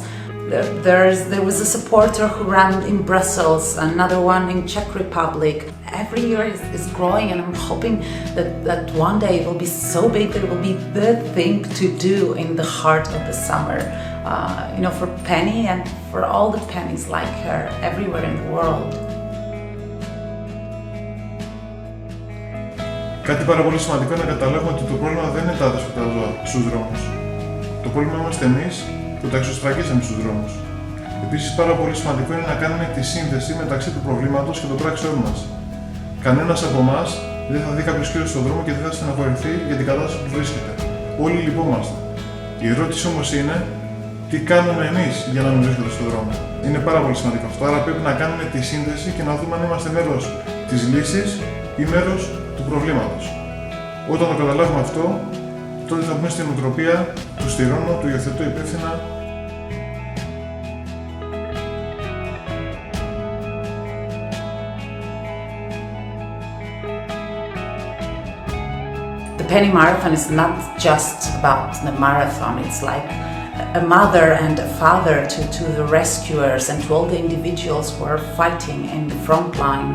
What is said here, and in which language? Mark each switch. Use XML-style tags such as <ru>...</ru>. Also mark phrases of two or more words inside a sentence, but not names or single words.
<en>There was a supporter who ran in Brussels, another one in Czech Republic. Every year is growing, and I'm hoping that one day it will be so big that it will be the thing to do in the heart of the summer. You know, for Penny and for all the Pennies like her everywhere in the world.</en> <el>Κάτι πάρα πολύ σημαντικό είναι να καταλάβουμε ότι το πρόβλημα δεν είναι τα άδεσποτα ζώα στους δρόμους. Το πρόβλημα είμαστε εμείς που τα εξωστραγγίσαμε στους δρόμους. Επίσης, πάρα πολύ σημαντικό είναι να κάνουμε τη σύνδεση μεταξύ του προβλήματος και των πράξεών μας. Κανένας από εμάς δεν θα δει κάποιος κύριο στον δρόμο και δεν θα στεναχωρηθεί για την κατάσταση που βρίσκεται. Όλοι λυπόμαστε. Η ερώτηση όμως είναι, τι κάνουμε εμείς για να μην βρίσκονται στον δρόμο. Είναι πάρα πολύ σημαντικό αυτό. Άρα πρέπει να κάνουμε τη σύνδεση και να δούμε αν είμαστε μέρος της λύσης ή μέρος του προβλήματος. Όταν το καταλάβουμε αυτό, τότε θα πούμε στην νοοτροπία του στηρώνω, του υιοθετώ υπεύθυνα.</el> <en>The Penny Marathon is not just about the marathon. It's like a mother and a father to the rescuers and to all the individuals who are fighting in the front line.</en>